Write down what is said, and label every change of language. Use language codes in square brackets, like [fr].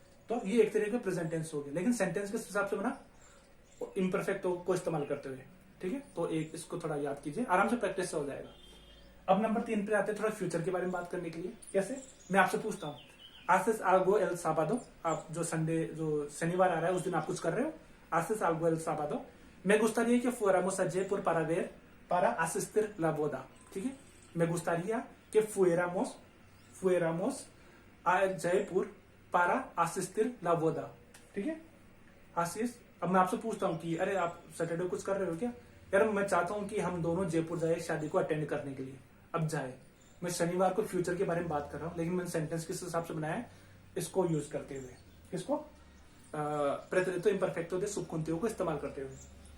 [hi] तो ये एक तरीके का प्रेजेंट टेंस हो गया, लेकिन सेंटेंस के हिसाब से बना इम्परफेक्ट को इस्तेमाल करते हुए, ठीक है। तो एक इसको थोड़ा याद कीजिए, आराम से प्रैक्टिस से हो जाएगा। अब नंबर 3 पे आते हैं थोड़ा फ्यूचर के बारे में बात करने के लिए। कैसे, मैं आपसे पूछता हूँ, [es] आसिस आल्गो एल साबादो, [hi] आप जो शनिवार आ रहा है उस दिन आप कुछ कर रहे हो, आसिस आल्गो एल साबादो। [es] मैं गुस्तारिया कि fuéramos a Jaipur para ver para asistir la boda, ठीक है। मैं गुस्तारिया कि fuéramos a Jaipur para asistir la boda, ठीक है। [hi] आशीष, अब मैं आपसे पूछता हूँ कि अरे आप सैटरडे कुछ कर रहे हो क्या, यार मैं चाहता हूँ कि हम दोनों जयपुर जाए शादी को अटेंड करने के लिए। अब जाए, मैं शनिवार को फ्यूचर के बारे में बात कर रहा हूँ, लेकिन मैंने सेंटेंस किस हिसाब से बनाया है, इसको यूज करते हुए, इसको प्रेतरितो इम्परफेक्टो दे सुबकुंतियों को इस्तेमाल करते हुए।